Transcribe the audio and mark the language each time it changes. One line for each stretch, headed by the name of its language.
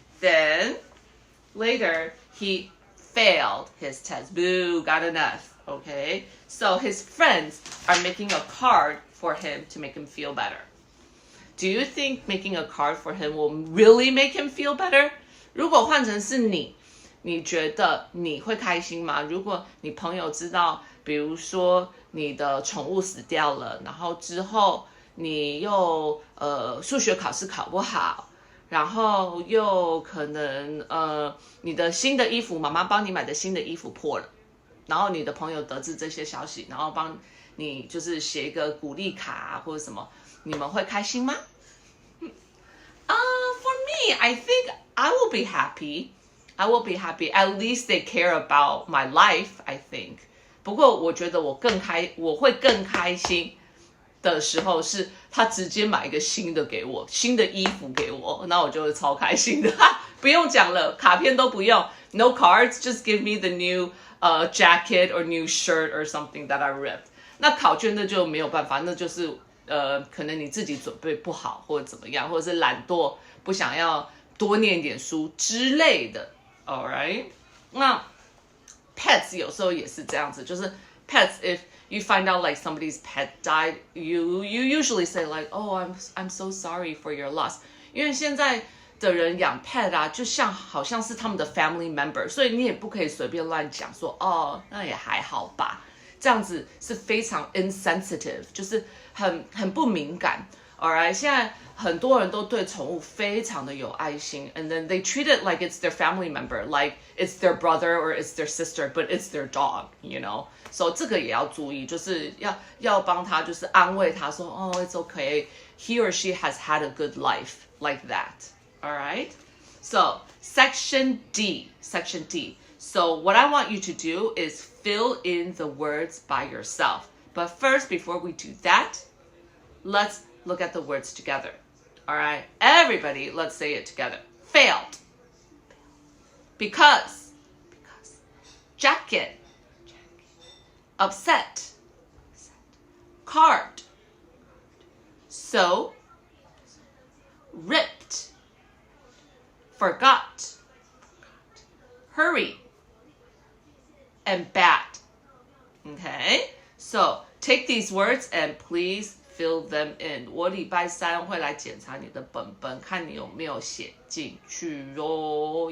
English: Then later, he failed his test. Boo, got enough, okay? So his friends are making a card for him to make him feel better. Do you think making a card for him will really make him feel better?
Chinese: 如果换成是你觉得你会开心吗？如果你朋友知道，比如说你的宠物死掉了，然后之后你又数学考试考不好，然后又可能你的新的衣服，妈妈帮你买的新的衣服破了，然后你的朋友得知这些消息，然后帮你就是写一个鼓励卡或者什么，你们会开心吗？
English: For me, I think I will be happy. I will be happy. At least they care about my life, I think.
Chinese: 不过我觉得我会更开心的时候是他直接买一个新的给我，新的衣服给我，那我就会超开心的。不用讲了，卡片都不用
English: ，no cards, just give me the new jacket or new shirt or something that I ripped.
Chinese: 那考卷那就没有办法，那就是可能你自己准备不好或者怎么样，或者是懒惰，不想要多念点书之类的。
English: Alright， 那 pets
Chinese: 有时候也是这样子，
English: 就是 pets if you find out like somebody's pet died, you usually say like, oh, I'm so sorry for your loss.
Chinese: 因为现在的人养 pet 啊，就好像是他们的 family member， 所以你也不可以随便乱讲说，哦，那也还好吧，这样子是非常 insensitive， 就是很不敏感。
English: Alright，
Chinese: 现在很多人都对宠物非常的有爱心
English: and then they treat it like it's their family member, like it's their brother or it's their sister, but it's their dog, you know? So
Chinese: 这个也要注意，就是要帮他，就是安慰他说，哦
English: it's okay, he or she has had a good life, like that. Alright? So section D. So what I want you to do is fill in the words by yourself. But first, before we do that, let's look at the words together. All right, everybody, let's say it together. Failed. Because. Jacket. Upset. Card. So. Ripped. Forgot. Hurry. And bad. Okay, so take these words and please fill them in.
Chinese: 我礼拜三会来检查你的本本，看你有没有写进去哦。